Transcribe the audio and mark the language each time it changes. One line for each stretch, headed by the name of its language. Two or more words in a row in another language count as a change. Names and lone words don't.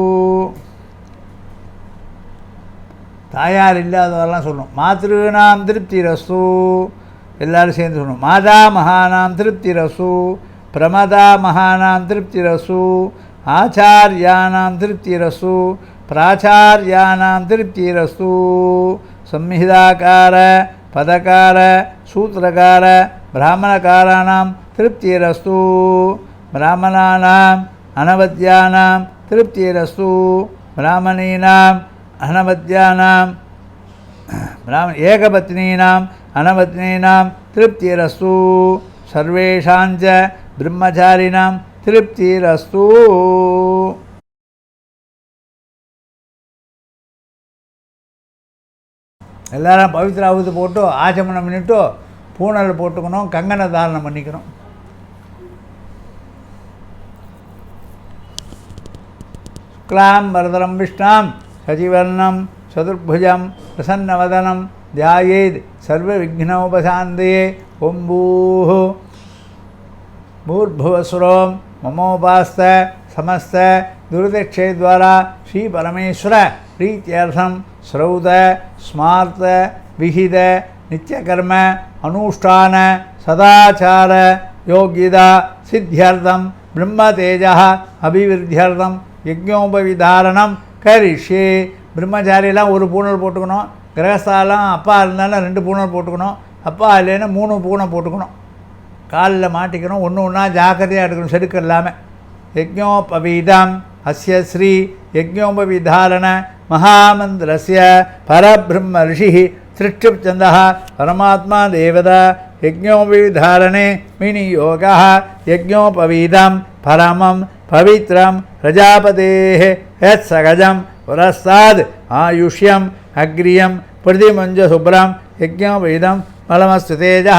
Tamil: தாயார் இல்லாதவரெல்லாம் சொல்லணும்.
Sanskrit: मातृणां तृप्तिरस्तु
Tamil: எல்லாரும் சேர்ந்து சொல்லணும்.
Sanskrit: माता महानां तृप्तिरस्तु प्रमाता महानां तृप्तिरस्तु आचार्याणां तृप्तिरस्तु प्राचार्याणां तृप्तिरस्तु. संहिताकार पदकार सूत्रकार ब्राह्मणकाराणां तृप्तिरस्तु ब्राह्मणानाम् अनवद्यानां तृप्तिरस्तु ब्राह्मणीनाम् अनवद्यानां एकपत्नीनाम् अनवत्नीनां तृप्तिरस्तु सर्वेषां च ब्रह्मचारिणां तृप्तिरस्तु.
Tamil: எல்லாரும் பவித்ரா ஆகுது போட்டு ஆச்சமனம் பண்ணிட்டு பூனல் போட்டுக்கணும். கங்கண தாரணம் பண்ணிக்கணும்.
Sanskrit: शुक्लां वरधरं विष्णुं शशिवर्णं चतुर्भुजं प्रसन्नवदनं ध्यायेत् सर्व विघ्नोपशान्तये. ஓம் भूर्भुवस्वरों ममोपास्त समस्त दुर्दक्षे द्वारा श्री परमेश्वर प्रीत्यर्थम श्रौत स्मार्त विहित नित्यकर्म अनुष्ठान सदाचार योग्यता सिद्ध्यर्थम ब्रह्मतेजः अभिवृद्ध्यर्थम यज्ञोपविधारणम करिष्ये.
Tamil: பிரம்மச்சாரியெல்லாம் ஒரு பூணல் போட்டுக்கணும். கிரகஸ்தாலாம் அப்பா இருந்தாலும் 2 பூணல் போட்டுக்கணும். அப்பா இல்லைன்னா 3 பூனை போட்டுக்கணும். காலில் மாட்டிக்கணும். ஒன்று ஒன்றா ஜாக்கிரதையாக எடுக்கணும், செடுக்க இல்லாமல்.
Sanskrit: यज्ञोपवीतम् अस्य श्री यज्ञोपवीतधारण महामन्त्रस्य परब्रह्म ऋषि त्रिष्टुप्छन्दः परमात्मा देवता यज्ञोपवीतधारणे विनियोगः यज्ञोपवीतं परमं पवित्रं प्रजापतेः यत्सहजं पुरस्तात् आयुष्यम् अग्र्यं प्रतिमुञ्च शुभ्रं यज्ञोपवीतं बलमस्तु तेजः.